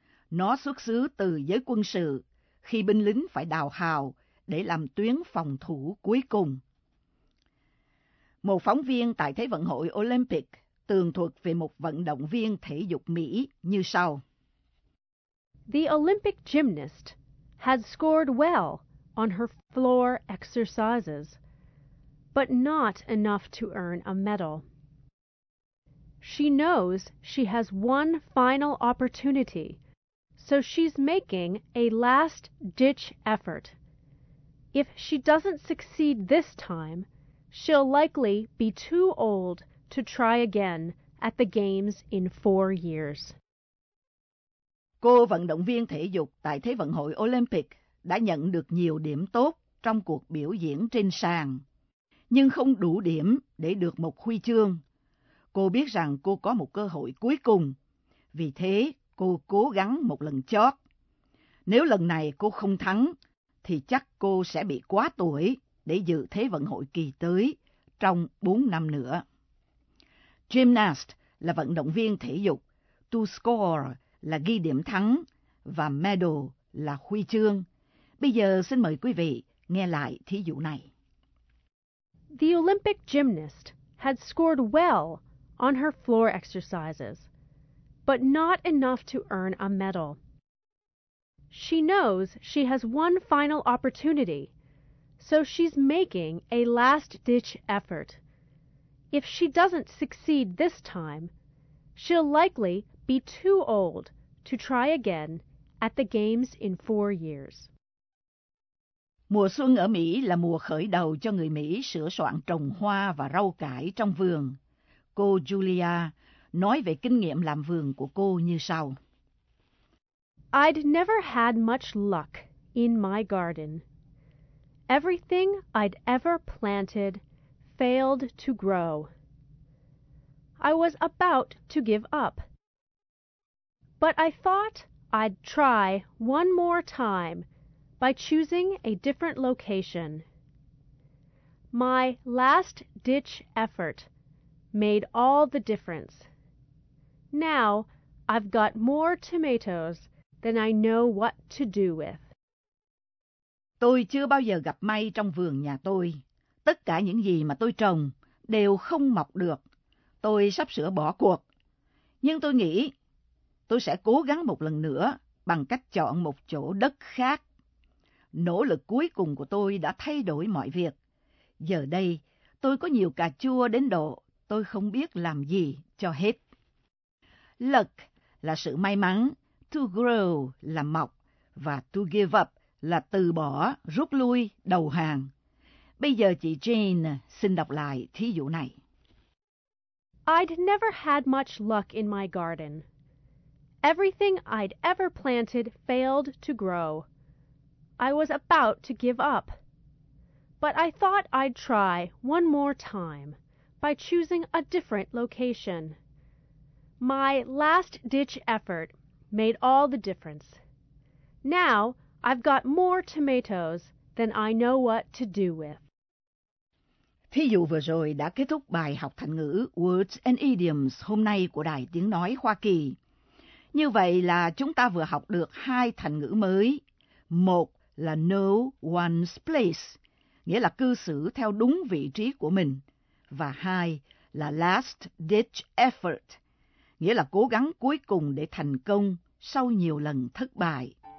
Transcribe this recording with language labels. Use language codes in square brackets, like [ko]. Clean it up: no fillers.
[vi] Nó xuất xứ từ giới quân sự, khi binh lính phải đào hào để làm tuyến phòng thủ cuối cùng. Một phóng viên tại Thế vận hội Olympic tường thuật về một vận động viên thể dục Mỹ như sau. [en] The Olympic gymnast had scored well on her floor exercises, but not enough to earn a medal. She knows she has one final opportunity, so she's making a last ditch effort. If she doesn't succeed this time, she'll likely be too old to try again at the games in 4 years. [vi] Cô vận động viên thể dục tại Thế vận hội Olympic đã nhận được nhiều điểm tốt trong cuộc biểu diễn trên sàn, nhưng không đủ điểm để được một huy chương. Cô biết rằng cô có một cơ hội cuối cùng, vì thế cô cố gắng một lần chót. Nếu lần này cô không thắng, thì chắc cô sẽ bị quá tuổi để dự Thế vận hội kỳ tới trong 4 năm nữa. Gymnast là vận động viên thể dục, to score là ghi điểm thắng và medal là huy chương. Bây giờ xin mời quý vị nghe lại thí dụ này. [en] The Olympic gymnast had scored well on her floor exercises, but not enough to earn a medal. She knows she has one final opportunity, so she's making a last-ditch effort. If she doesn't succeed this time, she'll likely be too old to try again at the Games in 4 years. [vi] Mùa xuân ở Mỹ là mùa khởi đầu cho người Mỹ sửa soạn trồng hoa và rau cải trong vườn. Cô Julia nói về kinh nghiệm làm vườn của cô như sau. [en] I'd never had much luck in my garden. Everything I'd ever planted failed to grow. I was about to give up. But I thought I'd try one more time by choosing a different location. My last-ditch effort made all the difference. Now I've got more tomatoes than I know what to do with. [vi] Tôi chưa bao giờ gặp may trong vườn nhà tôi. Tất cả những gì mà tôi trồng đều không mọc được. Tôi sắp sửa bỏ cuộc. Nhưng tôi nghĩ tôi sẽ cố gắng một lần nữa bằng cách chọn một chỗ đất khác. Nỗ lực cuối cùng của tôi đã thay đổi mọi việc. Giờ đây, tôi có nhiều cà chua đến độ tôi không biết làm gì cho hết. Luck là sự may mắn, to grow là mọc, và to give up là từ bỏ, rút lui, đầu hàng. Bây giờ chị Jane xin đọc lại thí dụ này. [en] I'd never had much luck in my garden. Everything I'd ever planted failed to grow. I was about to give up, but I thought I'd try one more time by choosing a different location. My last-ditch effort made all the difference. Now I've got more tomatoes than I know what to do with. [vi] Thí dụ vừa rồi đã kết thúc bài học thành ngữ Words and Idioms hôm nay của Đài Tiếng Nói Hoa Kỳ. Như vậy là chúng ta vừa học được hai thành ngữ mới. Một là know one's place, nghĩa là cư xử theo đúng vị trí của mình, và hai là last ditch effort, nghĩa là cố gắng cuối cùng để thành công sau nhiều lần thất bại.